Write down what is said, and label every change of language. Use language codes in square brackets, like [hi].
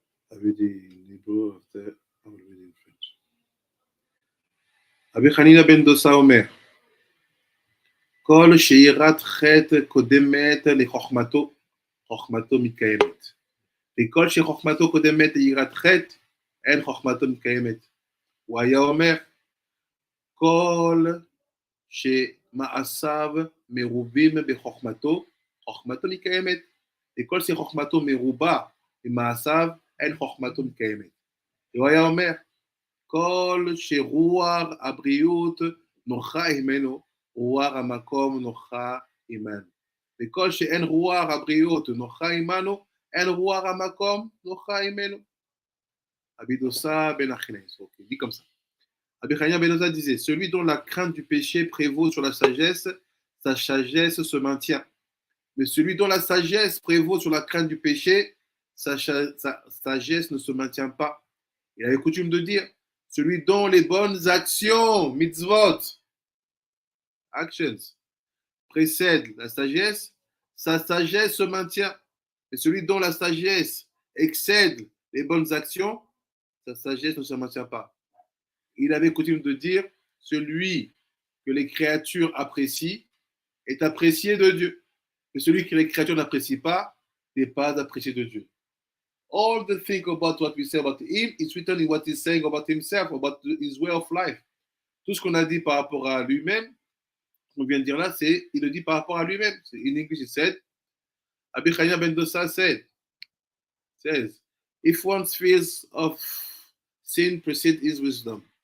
[en] I read in Hebrew, after I will read in French. [he] Rabbi Hanina ben Dosa Omer, כל שירת חטא קודמת לחוכמתו, חוכמתו מתקיימת. וכל שחוכמתו קודמת ליראת חטא, אין חוכמתו מתקיימת. הוא היה אומר, כל שמעשיו מרובים בחוכמתו, חוכמתו מקיימת. וכל שחוכמתו מרובה ממעשיו, אין חוכמתו מקיימת. הוא היה אומר, כל שרוח הבריאות נוחה עמנו, רוח המקום נוחה עמנו. וכל שאין רוח הבריאות נוחה עמנו, אין רוח המקום נוחה עמנו. [fr] Abidosa ben Achines. Ok, dit comme ça. Abichania ben Oza disait, celui dont la crainte du péché prévaut sur la sagesse, sa sagesse se maintient. Mais celui dont la sagesse prévaut sur la crainte du péché, sa sagesse ne se maintient pas. Il avait coutume de dire, celui dont les bonnes actions, mitzvot, actions, précèdent la sagesse, sa sagesse se maintient. Et celui dont la sagesse excède les bonnes actions, sa sagesse ne se maintient pas. Il avait coutume de dire, celui que les créatures apprécient est apprécié de Dieu. Mais celui que les créatures n'apprécient pas n'est pas apprécié de Dieu. [en] All the thing about what we say about him is written in what he's saying about himself, about his way of life. [fr] Tout ce qu'on a dit par rapport à lui-même, qu'on vient de dire là, c'est, il le dit par rapport à lui-même. [en] In English, it said, Abichania ben Dosa says, if one's fears of sin precede his wisdom.